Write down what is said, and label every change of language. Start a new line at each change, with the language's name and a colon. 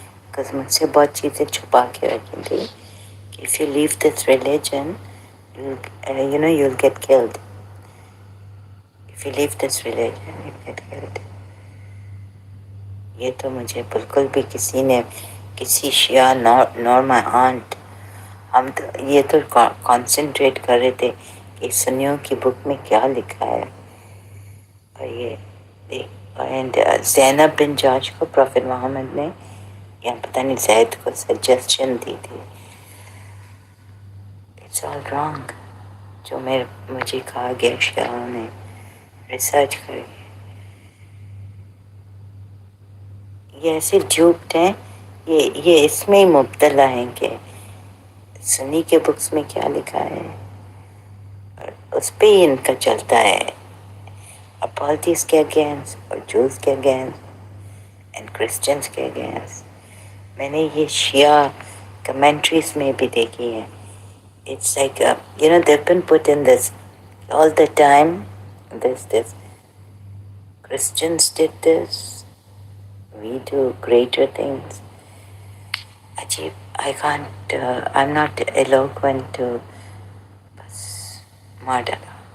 Urdu: Because مجھ سے بہت چیزیں چھپا کے رکھی تھی کہ
English: if you leave this religion you'll get killed. If you leave this religion you'll get killed.
Urdu: یہ تو مجھے بالکل بھی کسی نے کسی شیعہ
English: nor my aunt
Urdu: ہم تو یہ تو کانسنٹریٹ کر رہے تھے کہ سنیوں کی بک میں کیا لکھا ہے. اور یہ اینڈ زینب بن جاش کو پروفیٹ محمد نے یا پتہ نہیں زید کو سجیسشن دی تھی.
English: it's all wrong
Urdu: جو مجھے کہا گیا شیعوں نے ریسرچ کری. یہ ایسے جھوٹ ہیں, یہ اس میں ہی مبتلا ہیں کہ سنی کے بکس میں کیا لکھا ہے اور اس پہ ہی ان کا چلتا ہے. اپالتیز کے اگینسٹ اور جوز کے اگینسٹ اینڈ کرسچنس کے اگینسٹ. میں نے یہ شیعہ کمنٹریز میں بھی دیکھی ہے.
English: It's like they've been put in this all the time. There's this Christians did this, we do greater things.
Urdu: عجیب.
English: I can't I'm not eloquent to
Urdu: بس مار ڈالا.